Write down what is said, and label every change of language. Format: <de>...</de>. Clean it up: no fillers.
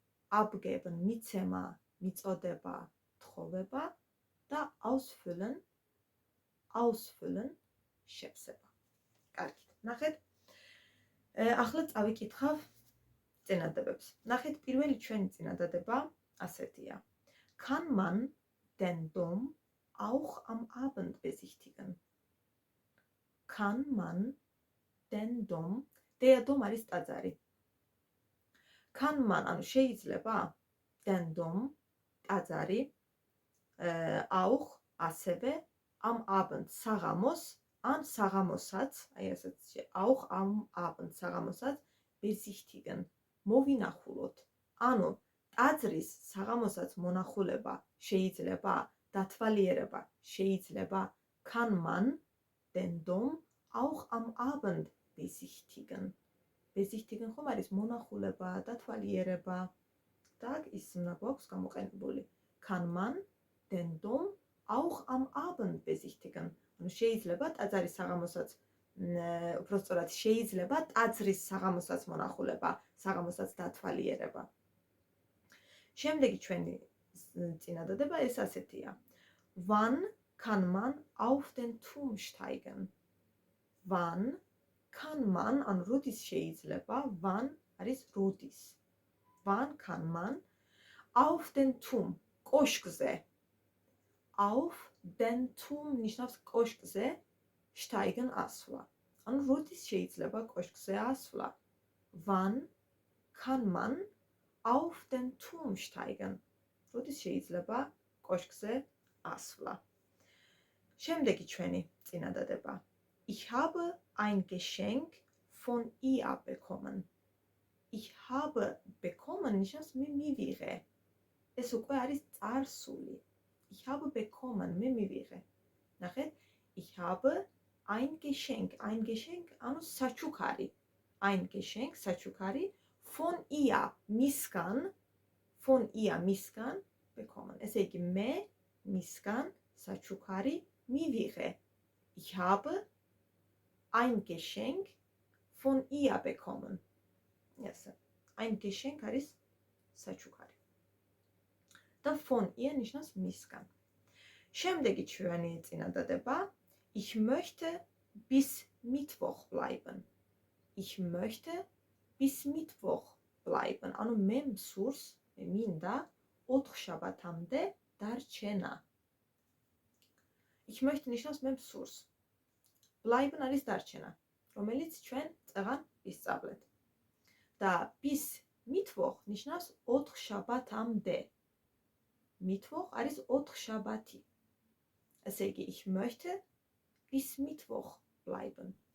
<de>Abgeben,</de> <ka>მიცემა, მიწოდება, თხოვება და</ka> <de>ausfüllen. Ausfüllen,</de> <ka>შევსება. კარგით, ნახეთ. ახლა წავიკითხავ წინადადებებს. ნახეთ, პირველი ჩვენი წინადადება ასეთია.</ka> <de>Kann man den Dom auch am Abend besichtigen? Kann man den Dom, der Dom</de> <ka>არის ტაძარი.</ka> <de>Kann man,</de> <ka>ანუ შეიძლება</ka> <de>den Dom,</de> <ka>ტაძარი,</ka> <de>auch,</de> <ka>ასევე,</ka> <de>am Abend,</de> <ka>საღამოს, ან საღამოსაც, აი ასეთ,</ka> <de>auch am Abend,</de> <ka>საღამოსაც,</ka> <de>besichtigen.</de> <ka>მოვინახულოთ. ანუ ტაძრის საღამოსაც მონახულება შეიძლება, დათვალიერება შეიძლება.</ka> <de>Kann man den Dom auch am Abend besichtigen? Besichtigen</de> <ka>ხომ არის მონახულება, დათვალიერება. და ის ზმნა გვაქვს გამოყენებული.</ka> <de>Kann man den Dom auch am Abend besichtigen?</de> <ka>ანუ შეიძლება ტაძრის საღამოსაც უფრო სწორად შეიძლება ტაძრის საღამოსაც მონახულება, საღამოსაც დათვალიერება. შემდეგი ჩვენი წინადადება ეს ასეთია.</ka> <de>Wann kann man auf den Turm steigen? Wann kann man,</de> <ka>ან როდის შეიძლება,</ka> <de>wann</de> <ka>არის როდის.</ka> <de>Wann kann man auf den Turm,</de> <ka>კოშკზე.</ka> <de>Auf den Turm</de> <ka>ნიშნავს კოშკზე.</ka> <de>Steigen</de> <ka>ასვლა. ანუ როდის შეიძლება კოშკზე ასვლა?</ka> <de>Wann kann man auf den Turm steigen?</de> <ka>როდის შეიძლება კოშკზე ასვლა? შემდეგი ჩვენი წინადადება.</ka> <de>Ich habe ein Geschenk von ihr bekommen. Ich habe bekommen</de> <ka>ნიშნავს მე მივიღე. ეს უკვე არის წარსული.</ka> <de>Ich habe bekommen,</de> <ka>მე მივიღე. ნახეთ,</ka> <de>ich habe ein Geschenk, ein Geschenk,</de> <ka>ანუ საჩუქარი.</ka> <de>Ein Geschenk,</de> <ka>საჩუქარი,</ka> <de>von ihr,</de> <ka>მისგან,</ka> <de>von ihr, მისგან, bekommen.</de> <ka>ესე იგი, მე მისგან საჩუქარი მივიღე.</ka> <de>Ich habe ein Geschenk von ihr bekommen.</de> <ka>ესე,</ka> <de>ein Geschenk</de> <ka>არის საჩუქარი. და</ka> <de>von ihr</de> <ka>ნიშნავს მისგან. შემდეგი ჩვენი წინადადება.</ka> <de>Ich möchte bis Mittwoch bleiben. Ich möchte bis Mittwoch bleiben.</de> <ka>ანუ მე მსურს, მე მინდა 4 შაბათამდე დარჩენა.</ka> <de>Ich möchte</de> <ka>ნიშნავს მე მსურს.</ka> <de>Bleiben</de> <ka>არის დარჩენა, რომელიც ჩვენ წეღან ვისწავლეთ. და</ka> <de>bis Mittwoch</de> <ka>ნიშნავს 4 შაბათამდე.</ka> <de>Mittwoch</de> <ka>არის 4 შაბათი. ესე იგი,</ka> <de>ich möchte bis Mittwoch bleiben.</de>